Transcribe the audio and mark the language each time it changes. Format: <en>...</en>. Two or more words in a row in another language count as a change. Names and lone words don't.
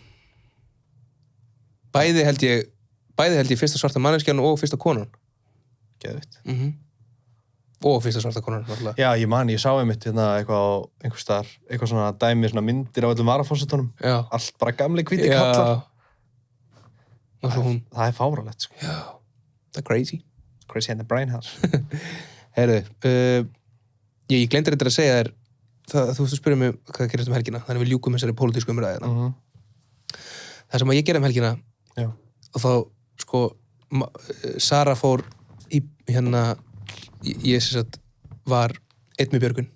<is>Bæði held ég fyrsta svarta manneskjan og fyrsta konan. Geðvitt. Og fyrsta svarta konan, náttúrulega. Já, ég sá einmitt eitthvað á einhver staðar, eitthvað svona dæmi, svona myndir af öllum varaforsetunum. Já. Allt bara gamli hvíti kallar. Og svo hún. Það er fáralegt, sko. Já. Það er crazy.</is> <en>Crazy in the brain house.</en> <is>Heyrðu, ég gleymdi þetta að segja þér, þú spyrir mig hvað gerist um helgina, þannig við ljúkum þessari pólitísku umræðina. Það sem að ég gerði um helgina, og þá, sko, Sara fór í, ég sem sagt, var einn með Björgun.</is>